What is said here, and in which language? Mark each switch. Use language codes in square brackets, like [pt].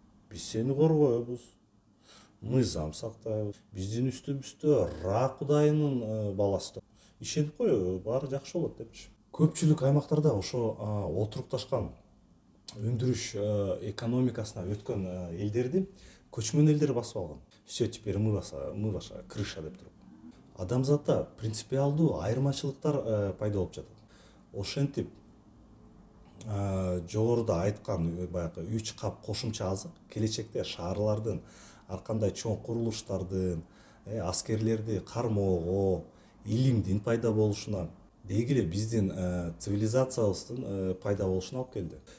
[ky] Биз сени коргойбуз. Мыйзам сактайбыз. Биздин үстүбүздө Ра кудайынын баласы. Ишенип кой, баары жакшы болот депчи. Көпчүлүк аймактарда ошо отурукташкан өндүрүш экономикасына өткөн элдерди көчмөн элдер басып алган. [ru] Все, теперь мы ваша крыша [ky] деп туруп. Адамзатта принципиалдуу айырмачылыктар пайда болуп жатат. Ошентип жогоруда айткан баягы 3 кап кошумча азык келечекте шаарлардын ар кандай чоң курулуштардын, аскерлерди кармоого, илимдин пайда болушуна, деги эле биздин цивилизациябыздын пайда болушуна алып келди.